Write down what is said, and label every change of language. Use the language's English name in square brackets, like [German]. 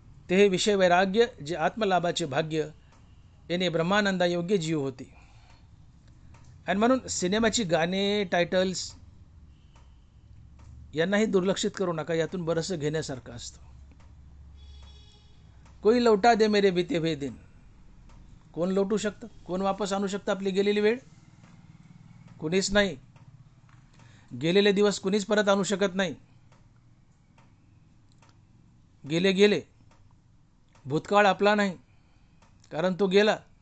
[Marathi] ते हे विषय वैराग्य जे आत्मलाभाचे भाग्य याने ब्रह्मानंदा योग्य जीव होती. आणि म्हणून सिनेमाची गाणे, टायटल्स यांनाही दुर्लक्षित करू नका. यातून बरंचसं घेण्यासारखं असतं. [Hindi] कोई लौटा दे मेरे बीते हुए दिन. [Marathi] कोण लौटू शकतं? कोण वापस आणू शकतं आपली गेलेली वेळ? कुणीच नाही. गेलेले दिवस कुणीच परत आणू शकत नाही. गेले गेले. भूतकाळ आपला नाही, कारण तो गेला.